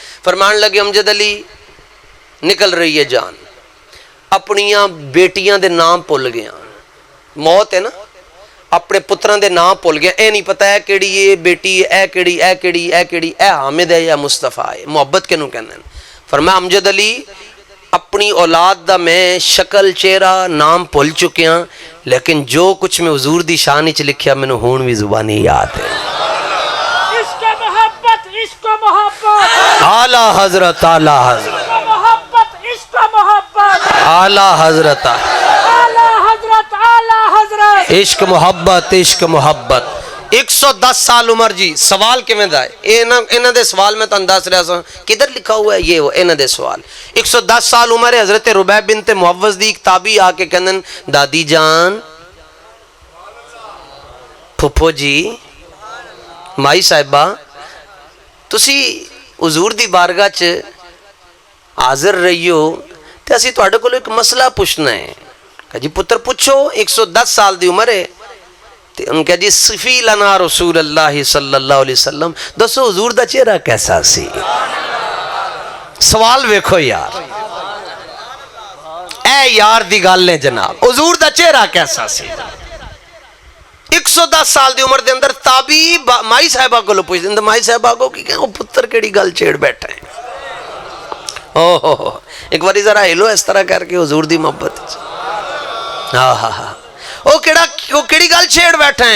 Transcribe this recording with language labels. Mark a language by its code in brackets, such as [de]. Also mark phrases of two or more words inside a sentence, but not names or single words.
[pa] فرمان لگے امجد علی نکل رہی ہے جان، اپنیاں بیٹیاں دے نام بھول گیا، موت ہے نا، اپنے پتران دے نام بھول گیا، اے نہیں پتہ ہے کیڑی یہ بیٹی ہے، اے کیڑی اے حامد ہے یا مصطفیٰ ہے، محبت کے نوں کہندے ہیں. فرمایا امجد علی اپنی اولاد دا میں شکل چہرہ نام بھول چکیا، لیکن جو کچھ میں حضور دی شان وچ لکھیا مینوں ہون بھی زبانی یاد ہے. عشق محبت، عشق محبت، اعلی حضرت، اعلی حضرت، عشق محبت، عشق محبت، اعلی حضرت، اعلی حضرت، اعلی حضرت. عشق محبت، عشق محبت. 110 سال عمر جی. سوال کیویں دا ہے انہاں دے سوال میں تانوں دس رہا سا کدھر لکھا ہوا ہے یہ وہ انہاں دے سوال. 110 سال عمر ہے. حضرت ربیع بنت معوذ دی ایک تابعی آ کے کہندن دادی جان، پھپھو جی، مائی صاحبہ تسی حضور دی بارگاہ چ حاضر رہی ہو تے اسی تواڈے کول ایک مسئلہ پوچھنا ہے. کہ جی پتر پوچھو. 110 سال دی عمر ہے. ان کہا جی [ar] صفی لنا رسول اللہ صلی اللہ علیہ وسلم، [pa] دسو حضور دا چہرہ کیسا سی. سوال ویکھو یار، اے یار دی گل ہے جناب، حضور دا چہرہ کیسا سی. 110 سال دی عمر دے اندر تابعی مائی صاحبہ کو لو پوچھ دیں، مائی صاحبہ کو کہ وہ پتر کیڑی گل چھیڑ بیٹھا ہے. ایک باری ذرا ہلو اس طرح کر کے حضور دی محبت. وہ کیڑی گل چھیڑ بیٹھے ہیں.